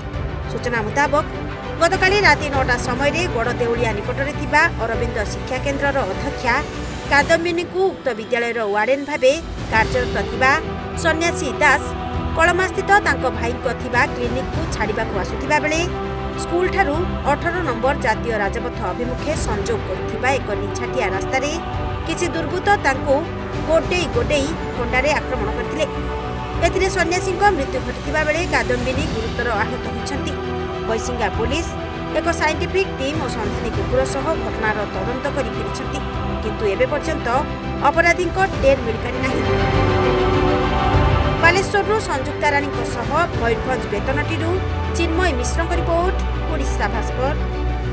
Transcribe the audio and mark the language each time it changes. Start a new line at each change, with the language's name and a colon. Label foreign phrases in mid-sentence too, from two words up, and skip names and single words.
Odia: ସୂଚନା ମୁତାବକ ଗତକାଲି ରାତି 9ଟା ସମୟ ଗଡ଼ ଦେଉଳିଆ ନିକଟରେ ଥିବା ଅରବିନ୍ଦ ଶିକ୍ଷା କେନ୍ଦ୍ରର ଅଧ୍ୟକ୍ଷା କାଦମ୍ବିନୀ ଓ ଉକ୍ତ ବିଦ୍ୟାଳୟର ୱାର୍ଡେନ ଭାବେ କାର୍ଯ୍ୟରତ ଥିବା ସନ୍ନ୍ୟାସୀ ଦାସ କଲମାସ୍ଥିତ ତାଙ୍କ ଭାଇଙ୍କ ଥିବା କ୍ଲିନିକକୁ ଛାଡ଼ିବାକୁ ଆସୁଥିବା ବେଳେ ସ୍କୁଲ ଠାରୁ 18 ନମ୍ବର ଜାତୀୟ ରାଜପଥ ଅଭିମୁଖେ ସଂଯୋଗ କରୁଥିବା ଏକ ନିଛାଟିଆ ରାସ୍ତାରେ କିଛି ଦୁର୍ବୃତ୍ତ ତାଙ୍କୁ ଗୋଡ଼ାଇ ଖଣ୍ଡାରେ ଆକ୍ରମଣ କରିଥିଲେ। ଏଥିରେ ସନ୍ନ୍ୟାସୀଙ୍କ ମୃତ୍ୟୁ ଘଟିଥିବା ବେଳେ କାଦମ୍ବିନୀ ଗୁରୁତର ଆହତ ହୋଇଛନ୍ତି। ବୈସିଙ୍ଗା ପୁଲିସ ଏକ
English: scientific team
Odia: ଓ ସନ୍ଧାନୀ କୁକୁର ସହ ଘଟଣାର ତଦନ୍ତ କରି ଫେରିଛନ୍ତି, କିନ୍ତୁ ଏବେ ପର୍ଯ୍ୟନ୍ତ ଅପରାଧୀ ଟେର ମିଳି ପାରି ନାହିଁ। ବାଲେଶ୍ୱରରୁ ସଂଯୁକ୍ତା ରାଣୀ ସହ ମୟୂରଭଞ୍ଜ ବେତନଟୀରୁ ଚିନ୍ମୟ ମିଶ୍ରଙ୍କ ରିପୋର୍ଟ ଓଡ଼ିଶା ଭାସ୍କର।